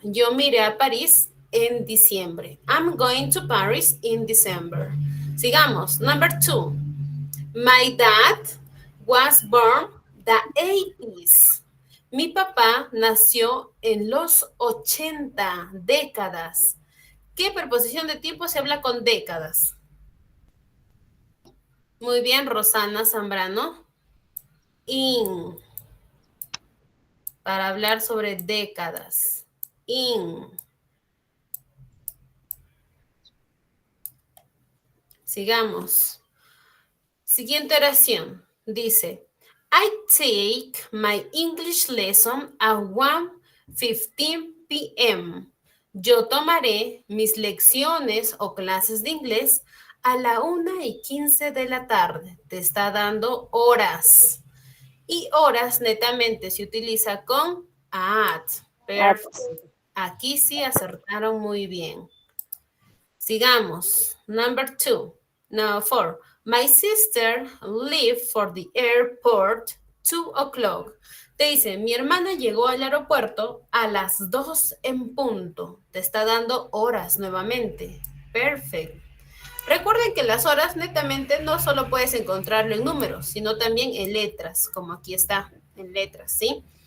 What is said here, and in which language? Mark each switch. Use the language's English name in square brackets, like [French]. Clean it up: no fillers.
[Spanish] Yo me iré a París en diciembre. [English] I'm going to Paris in December. [Spanish] Sigamos. [English] Number 2. My dad was born the 80s. [Spanish] Mi papá nació en los 80 décadas. ¿Qué preposición de tiempo se habla con décadas? Muy bien, Rosana Zambrano. In. Para hablar sobre décadas. In. Sigamos. Siguiente oración. Dice, [English] I take my English lesson at 1:15 p.m. [Spanish] Yo tomaré mis lecciones o clases de inglés a la 1:15 de la tarde. Te está dando horas. Y horas netamente se utiliza con at. Perfecto. Aquí sí acertaron muy bien. Sigamos. [English] Number 2. Now 4. My sister left for the airport 2 o'clock. [Spanish] Te dice, mi hermana llegó al aeropuerto a las 2 en punto. Te está dando horas nuevamente. Perfecto. Recuerden que las horas netamente no solo puedes encontrarlo en números, sino también en letras, como aquí está, en letras, ¿sí?